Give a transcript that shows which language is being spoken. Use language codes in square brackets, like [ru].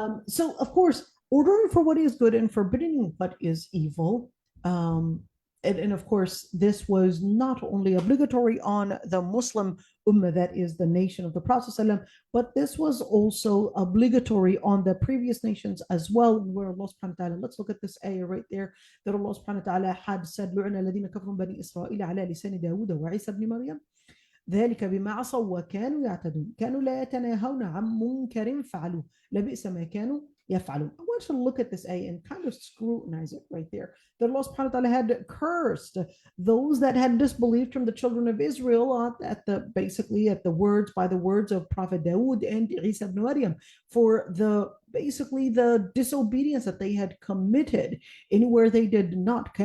[en] so of course, ordering for what is good and forbidding what is evil. Um, and of course, this was not only obligatory on the Muslim Ummah, that is the nation of the Prophet ﷺ, but this was also obligatory on the previous nations as well. Where Allah subhanahu wa ta'ala, let's look at this ayah right there, that Allah subhanahu wa ta'ala had said, [ar] لُعِنَ الَّذِينَ كَفَرُوا بَنِي إِسْرَائِيلَ عَلَى لِسَانِ دَاوُودَ وَعِيسَى بْنِ مَرْيَمَ ذلك بما عصوا وكانوا يعتدون كانوا لا يتناهون عن منكر فعلوه لبئس ما كانوا يفعلون. [en] I want to look at this ayah and kind of scrutinize it right there. That Allah subhanahu wa ta'ala had cursed those that had disbelieved from the children of Israel at the basically at the words, by the words of Prophet Dawood and Isa ibn Maryam, for the basically the disobedience that they had committed anywhere they did not.